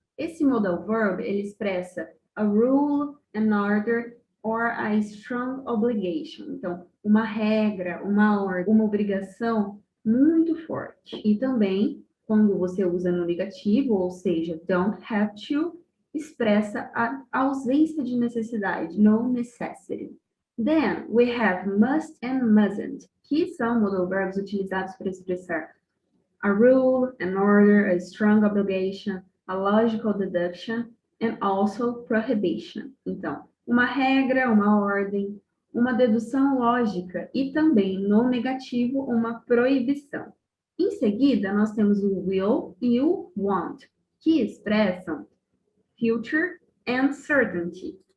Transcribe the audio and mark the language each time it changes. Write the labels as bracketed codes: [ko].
[pt] Esse [en] modal verb, [pt] ele expressa [en] a rule, an order, or a strong obligation. [pt] Então, uma regra, uma ordem, uma obrigação muito forte. E também, quando você usa no negativo, ou seja, [en] don't have to, [pt] expressa a ausência de necessidade, [en] no necessity. Then, we have must and mustn't, [pt] que são [en] modal verbs [pt] utilizados para expressar [en] a rule, an order, a strong obligation, a logical deduction, and also prohibition. [pt] Então, uma regra, uma ordem, uma dedução lógica e também, no negativo, uma proibição. Em seguida, nós temos o will e o want, que expressam [en] future and certainty.